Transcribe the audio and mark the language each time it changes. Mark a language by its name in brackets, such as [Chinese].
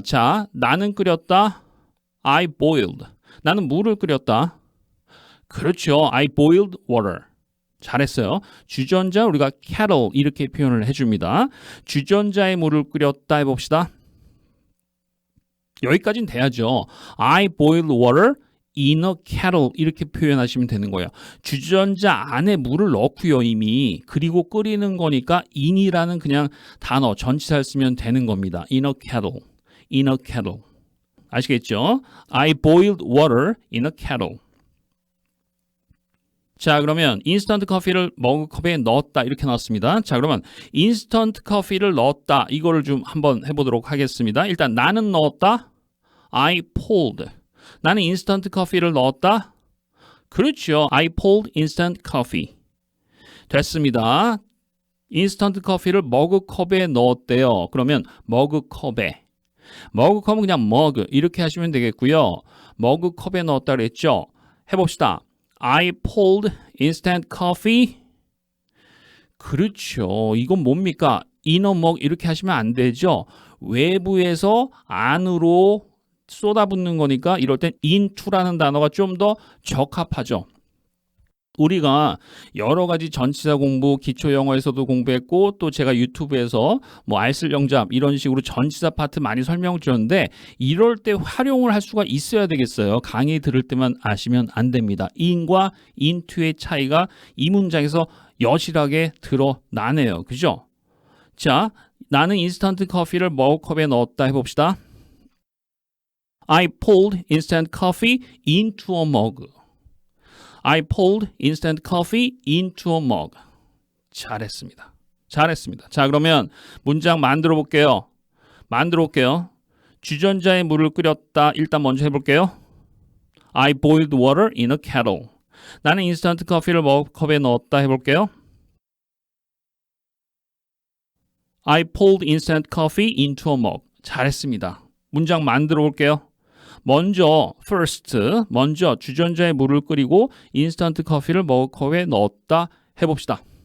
[Korean] 자, 나는 끓였다. [English] I boiled. [Korean] 나는 물을 끓였다. 그렇죠. [English] I boiled water. [Korean] 잘했어요. 주전자 우리가 kettle 이렇게 표현을 해줍니다. 주전자에 물을 끓였다 해봅시다. 여기까지는 돼야죠. [English] I boiled water in a kettle [Korean] 이렇게 표현하시면 되는 거예요. 주전자 안에 물을 넣고요 이미. 그리고 끓이는 거니까 in이라는 그냥 단어 전치사를 쓰면 되는 겁니다. [English] in a kettle. in a kettle. [Korean] 아시겠죠? [English] I boiled water in a kettle. [Korean] 자, 그러면 인스턴트 커피를 머그컵에 넣었다 이렇게 나왔습니다. 자, 그러면 인스턴트 커피를 넣었다 이거를 좀 한번 해보도록 하겠습니다. 일단 나는 넣었다. [English] I poured. [Korean] 나는 인스턴트 커피를 넣었다. 그렇죠. [English] I poured instant coffee. [Korean] 됐습니다. 인스턴트 커피를 머그컵에 넣었대요. 그러면 머그컵에. 머그컵은 그냥 머그 이렇게 하시면 되겠고요. 머그컵에 넣었다 그랬죠. 해봅시다. [English] I poured instant coffee. [Korean] 그렇죠. 이건 뭡니까? [English] in a mug [Korean] 이렇게 하시면 안 되죠. 외부에서 안으로 쏟아붓는 거니까 이럴 땐 into라는 단어가 좀 더 적합하죠. 우리가 여러 가지 전치사 공부, 기초 영어에서도 공부했고 또 제가 유튜브에서 뭐 알쓸 영잡 이런 식으로 전치사 파트 많이 설명을 드렸는데 이럴 때 활용을 할 수가 있어야 되겠어요. 강의 들을 때만 아시면 안 됩니다. in과 into의 차이가 이 문장에서 여실하게 드러나네요. 그죠? 자, 나는 인스턴트 커피를 머그컵에 넣었다 해봅시다. [English] I poured instant coffee into a mug. I poured instant coffee into a mug. [Korean] 잘했습니다. 잘했습니다. 자, 그러면 문장 만들어 볼게요. 주전자에 물을 끓였다. 일단 먼저 해볼게요. [English] I boiled water in a kettle. [Korean] 나는 인스턴트 커피를 머그컵에 넣었다 해볼게요. [English] I poured instant coffee into a mug. [Korean] 잘했습니다. 문장 만들어 볼게요. 먼저 주전자에 물을 끓이고 인스턴트 커피를 머그컵에 넣었다 해봅시다.